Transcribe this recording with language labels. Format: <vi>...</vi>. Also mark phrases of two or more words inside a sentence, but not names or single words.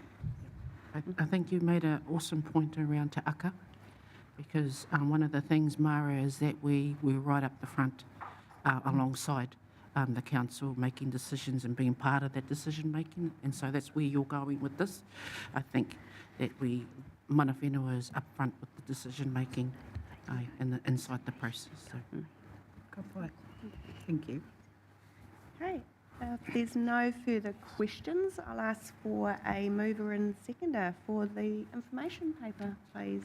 <en>I think you made an awesome point around Te Aka, because one of the things, Mara, is that we're right up the front alongside the council, making decisions and being part of that decision making, and so that's where you're going with this. I think that</en> <mi>mana whenua</mi> <en>is up front with the decision making and inside the process. So. Good point. Thank you. Okay, if there's no further questions, I'll ask for a mover and seconder for the information paper, please.</en>